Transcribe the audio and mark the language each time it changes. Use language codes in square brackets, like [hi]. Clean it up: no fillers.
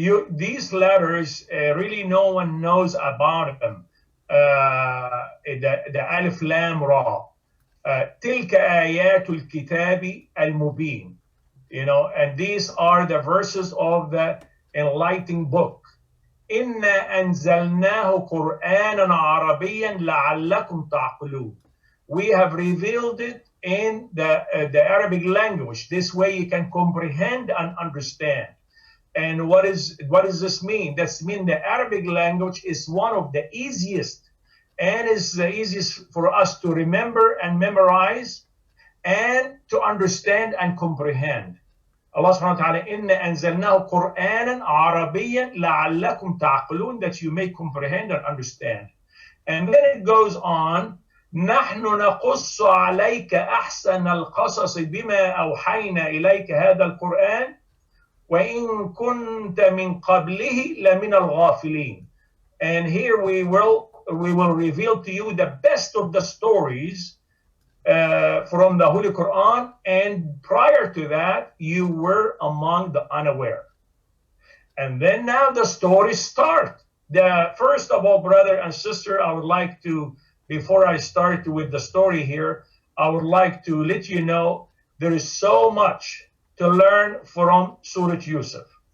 [en] These letters, really no one knows about them. [ar] The Alif, Lam, Ra. تلك آيات الكتاب المبين. [en] And these are the verses of the enlightening book. [ar] إنا أنزلناه قرآنا عربيا لعلكم تعقلون. [en] We have revealed it in the Arabic language. This way you can comprehend and understand. And what does this mean? This means the Arabic language is one of the easiest, and is the easiest for us to remember and memorize and to understand and comprehend. [ar] Allah subhanahu wa ta'ala, إِنَّا أَنزَلْنَاهُ قُرْآنًا عَرَبِيًّا لَعَلَّكُمْ تَعْقِلُونَ, [en] that you may comprehend and understand. And then it goes on, [ar] نَحْنُ نَقُصُّ عَلَيْكَ أَحْسَنَ الْقَصَصِ بِمَا أَوْحَيْنَا إِلَيْكَ هَذَا الْقُرْآنِ وَإِن كُنْتَ مِنْ قَبْلِهِ لَمِنَ الْغَافِلِينَ. [en] And here we will reveal to you the best of the stories from the Holy Quran, and prior to that, you were among the unaware. And then now the stories start. First of all, brother and sister, I would like to, before I start with the story here, I would like to let you know there is so much to learn from Surah Yusuf.